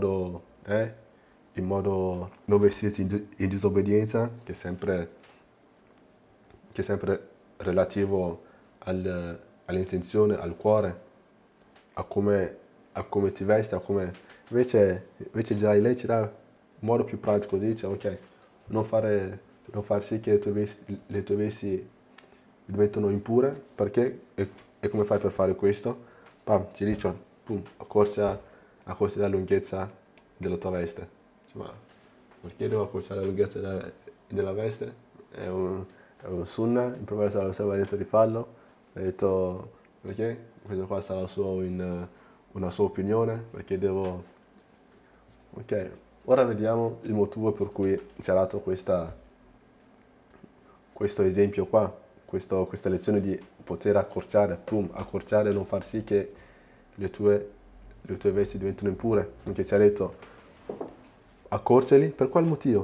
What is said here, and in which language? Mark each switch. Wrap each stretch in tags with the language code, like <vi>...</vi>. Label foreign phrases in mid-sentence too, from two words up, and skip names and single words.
<it>modo non vestirti in disobbedienza, che è sempre relativo all'intenzione, al cuore, a come ti vesti, invece già lei ci dà un modo più pratico, dice ok, non far sì che le tue vesti diventano impure, perché, e come fai per fare questo? Ci dice, accorcia la lunghezza della tua veste. Ma perché devo accorciare la lunghezza della veste? È un sunnah, il profeta</it> <ar>صلى الله عليه وسلم</ar> <it>ha detto di farlo, ha detto perché? Questo qua sarà una sua opinione, perché devo... Ok, ora vediamo il motivo per cui ci ha dato questo esempio qua, questa lezione di poter accorciare, accorciare e non far sì che le tue vesti diventino impure, perché ci ha detto accorciali, per quale motivo?</it>